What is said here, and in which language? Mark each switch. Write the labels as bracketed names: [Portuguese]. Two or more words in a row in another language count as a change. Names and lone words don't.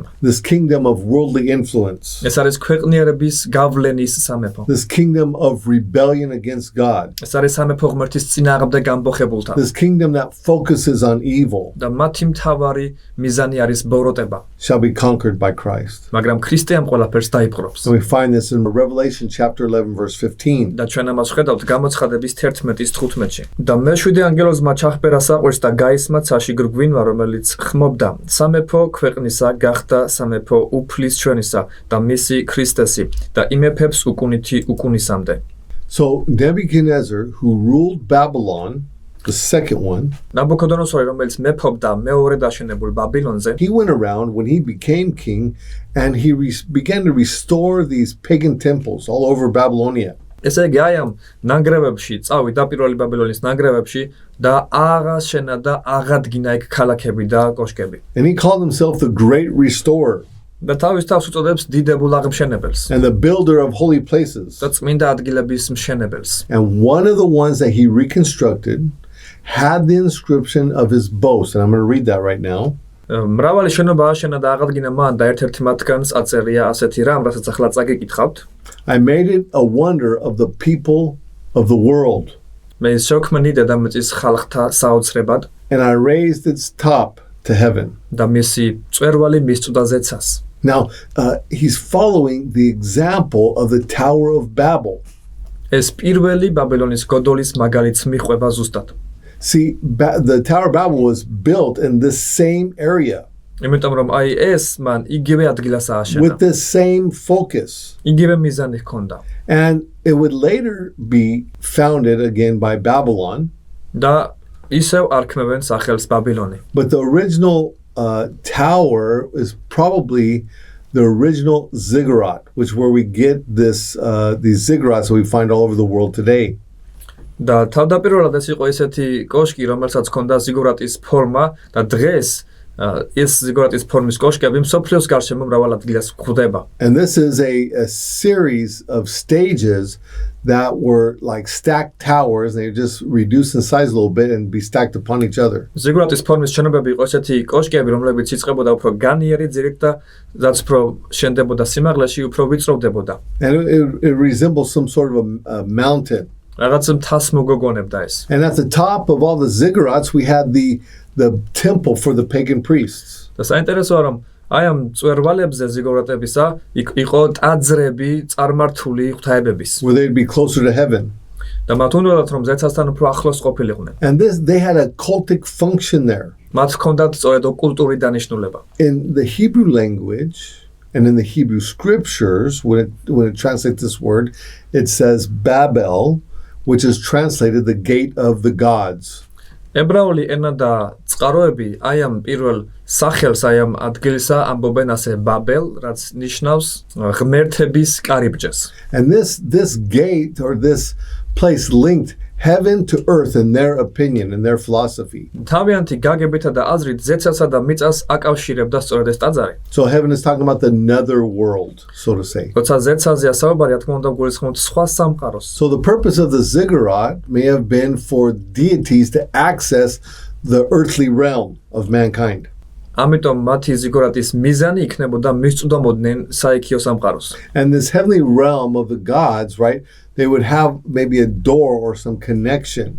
[English] This kingdom of worldly influence. [Georgian] ეს არის ქვეყნიერების გავლენის სამეფო. [English] This kingdom of rebellion against God. [Georgian] ეს არის სამეფო ღმერთის წინააღმდეგ ამბოხებულთა. [English] This kingdom that focuses on evil. [Georgian] და მათი მთავარი მიზანი არის ბოროტება. [English] Shall be conquered by Christ. [Georgian] მაგრამ ქრისტე ამ ყველაფერს დაიპყრობს. [English] And we find this in Revelation chapter 11 verse 15. [Georgian] და ჩვენ ამას ხედავთ გამოცხადების 11:15-ში. და მეშვიდე ანგელოზმა ჩახპერა საყვირს და გაისმა ცაში გრგვინვა, რომელიც ხმობდა სამეფო ქვეყნისა გახდა სამეფო უფლის ჩვენისა და მისი ქრისტესი და იმეფებს უკუნითი უკუნისამდე. [English] So Nebuchadnezzar, who ruled Babylon, the second one, [Georgian] ნაბუქოდონოსორი, რომელიც მეფობდა მეორე დაშენებულ ბაბილონზე, [English] he went around when he became king and he began to restore these pagan temples all over Babylonia. [Georgian] ესე იგი აი ამ ნანგრევებში წავიდა პირველი ბაბილონის ნანგრევებში და აღაშენა და აღადგინა იქ ქალაქები და კოშკები. [English] And he called himself the great restorer [Georgian] და თავის თავს უწოდებს დიდებულ აღმშენებელს [English] and the builder of holy places. [Georgian] და წმინდა ადგილების მშენებელს. [English] And one of the ones that he reconstructed had the inscription of his boast, and I'm going to read that right now. [Georgian] მრავალი შენობა აშენა და აღადგინა მან და ერთ-ერთი მათგანს აწერია ასეთი რამ, რასაც ახლა წაგიკითხავთ. [English] I made it a wonder of the people of the world. [Georgian] მე შექმნი დედამიწის ხალხთა საოცრებად [English] And I raised its top to heaven. [Georgian] და მისი წვერვალი მისწვდა ზეცას. [English] Now, he's following the example of the Tower of Babel. [Georgian] ეს პირველი ბაბილონის გოდოლის მაგალითს მიყვება ზუსტად. [English] See, the Tower of Babel was built in this same area [Georgian] იმიტომ რომ აი ეს მან იგივე ადგილას ააშენა. [English] with the same focus. [Georgian] იგივე მიზანი ჰქონდა. [English] And it would later be founded again by Babylon. [Georgian] და ისევ არქმევენ სახელს ბაბილონი. [English] But the original tower is probably the original ziggurat, which where we get these ziggurats that we find all over the world today. [Georgian] და თავდაპირველად ეს იყო ესეთი კოშკი, რომელსაც ჰქონდა ზიგურატის ფორმა და დღეს ეს ზიგურატის ფორმის კოშკები მსოფლიოს გარშემო მრავალ ადგილას გვხვდება. [English] And this is a series of stages that were like stacked towers. They just reduced in size a little bit and be stacked upon each other. [Georgian] ზიგურატის ფორმის შენობები იყო ესეთი კოშკები, რომლებიც იწყებოდა უფრო განიერი ძირით და რაც უფრო შენდებოდა სიმაღლეში, უფრო ვიწროვდებოდა. [English] And it resembles some sort of a mountain. [Georgian] რაღაც მთას მოგოგონებდა ეს. [English] And at the top of all the ziggurats, we had the temple for the pagan priests. [Georgian] და საინტერესოა რომ აი ამ წვერვალებზე ზიგურატებისა იყო ტაძრები წარმართული ღვთაებების. [English] Where they'd be closer to heaven. [Georgian] და მათ უნდათ რომ ზეცასთან უფრო ახლოს ყოფილიყვნენ. [English] And they had a cultic function there. [Georgian] მათ ჰქონდათ სწორედ ოკულტური დანიშნულება. [English] In the Hebrew language and in the Hebrew scriptures, when it translates this word, it says Babel, which is translated the gate of the gods. [Georgian] ებრაული ენა და წყაროები აი ამ პირველ სახელს აი ამ ადგილისა ამბობენ ასე ბაბელ, რაც ნიშნავს ღმერთების კარიბჭეს. [English] And this gate or this place linked heaven to earth in their opinion, in their philosophy. [Georgian] თავიანთი გაგებითა და აზრით ზეცასა და მიწას აკავშირებდა სწორედ ეს ტაძარი. [English] So heaven is talking about the nether world, so to say. [Georgian] როცა ზეცაზეა საუბარი, რა თქმა უნდა, გულისხმობთ სხვა სამყაროს. [English] So the purpose of the ziggurat may have been for deities to access the earthly realm of mankind. [Georgian] ამიტომ მათი ზიგურატის მიზანი იქნებოდა მისწვდომოდნენ საიქიო სამყაროს. [English] And this heavenly realm of the gods, right? They would have maybe a door or some connection.